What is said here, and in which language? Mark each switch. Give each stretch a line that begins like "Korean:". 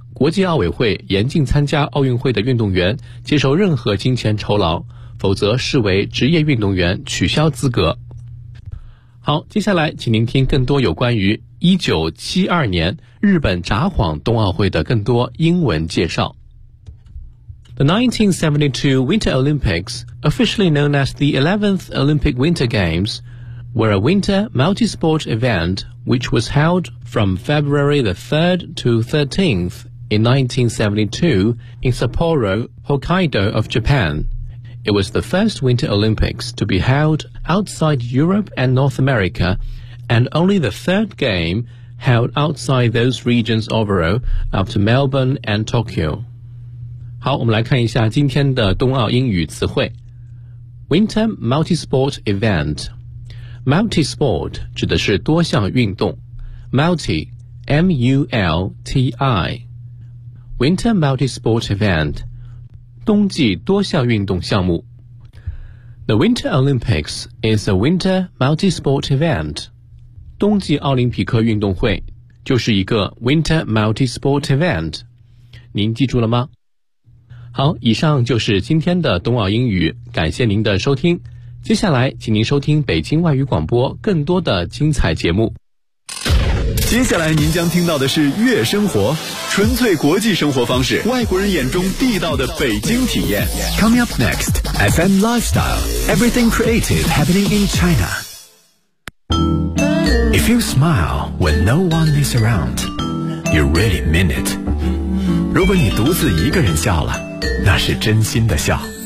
Chinese: 国际奥委会严禁参加奥运会的运动员接受任何金钱酬劳，否则视为职业运动员取消资格。好，接下来请您听更多有关于1972年日本札幌冬奥会的更多英文介绍。
English: The 1972 Winter Olympics, officially known as the 11th Olympic Winter Games, were a winter multi-sport event which was held from February the 3rd to 13th in 1972 in Sapporo, Hokkaido of Japan. It was the first Winter Olympics to be held outside Europe and North America, and only the third game held outside those regions overall after Melbourne and Tokyo.
Chinese: 好，我们来看一下今天的冬奥英语词汇。
English: Winter multi-sport event. Multi-sport
Chinese: 指的是多项运动。
English: Multi, M-U-L-T-I. Winter multi-sport event.
Chinese: 冬季多项运动项目。
English: The Winter Olympics is a winter multi-sport event.
Chinese: 冬季奥林匹克运动会就是一个
English: winter multi-sport event.
Chinese: 您记住了吗？好，以上就是今天的冬奥英语，感谢您的收听。接下来，请您收听北京外语广播更多的精彩节目。接下来您将听到的是月生活，纯粹国际生活方式，外国人眼中地道的北京体验。
English: Coming up next, FM Lifestyle, everything creative happening in China. If you smile when no one is around, you really mean it.
Chinese: 如果你独自一个人笑了，那是真心的笑。